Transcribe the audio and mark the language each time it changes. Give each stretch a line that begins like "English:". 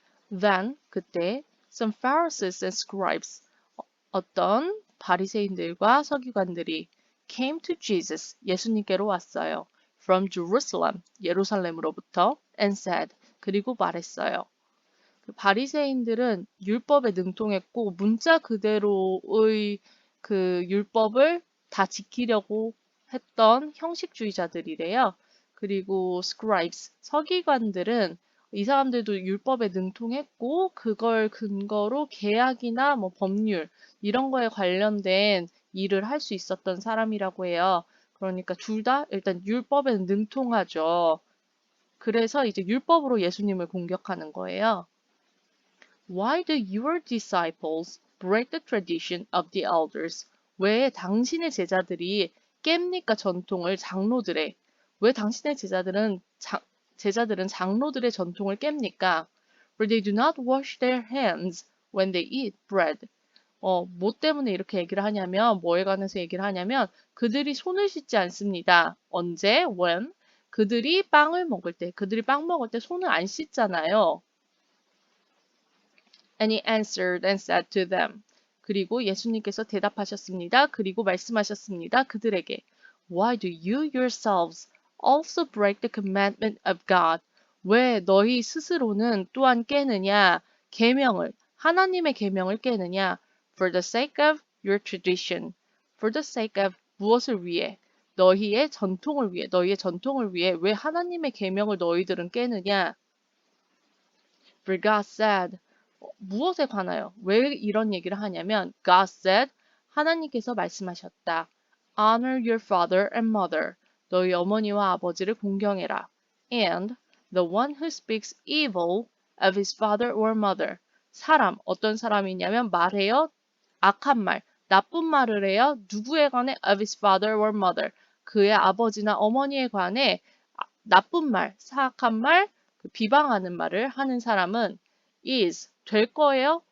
English: Then,
Korean: 그때,
English: some Pharisees and scribes,
Korean: 어떤 바리새인들과 서기관들이
English: came to Jesus,
Korean: 예수님께로 왔어요.
English: From Jerusalem,
Korean: 예루살렘으로부터,
English: and said,
Korean: 그리고 말했어요. 바리새인들은 율법에 능통했고 문자 그대로의 그 율법을 다 지키려고 했던 형식주의자들이래요. 그리고 scribes, 서기관들은 이 사람들도 율법에 능통했고 그걸 근거로 계약이나 뭐 법률 이런 거에 관련된 일을 할 수 있었던 사람이라고 해요. 그러니까 둘 다 일단 율법에 능통하죠. 그래서 이제 율법으로 예수님을 공격하는 거예요.
English: Why do your disciples break the tradition of the elders?
Korean: 왜 당신의 제자들이 깹니까 전통을 장로들의? 왜 당신의 제자들은 장로들의 전통을 깹니까?
English: For they do not wash their hands when they eat bread.
Korean: 뭐 때문에 이렇게 얘기를 하냐면, 뭐에 관해서 얘기를 하냐면, 그들이 손을 씻지 않습니다. 언제?
English: When?
Korean: 그들이 빵 먹을 때 손을 안 씻잖아요.
English: And he answered and said to them.
Korean: 그리고 예수님께서 대답하셨습니다. 그리고 말씀하셨습니다. 그들에게
English: Why do you yourselves also break the commandment of God?
Korean: 왜 너희 스스로는 또한 깨느냐? 하나님의 계명을 깨느냐?
English: For the sake of your tradition. For the sake of
Korean: 무엇을 위해? 너희의 전통을 위해 왜 하나님의 계명을 너희들은 깨느냐?
English: For God said,
Korean: 무엇에 관하여? 왜 이런 얘기를 하냐면
English: God said,
Korean: 하나님께서 말씀하셨다.
English: Honor your father and mother.
Korean: 너희 어머니와 아버지를 공경해라.
English: And the one who speaks evil of his father or mother.
Korean: 사람, 어떤 사람이냐면 말해요. 악한 말, 나쁜 말을 해요. 누구에 관해?
English: Of his father or mother.
Korean: 그의 아버지나 어머니에 관해 나쁜 말, 사악한 말, 비방하는 말을 하는 사람은 is 될 거예요.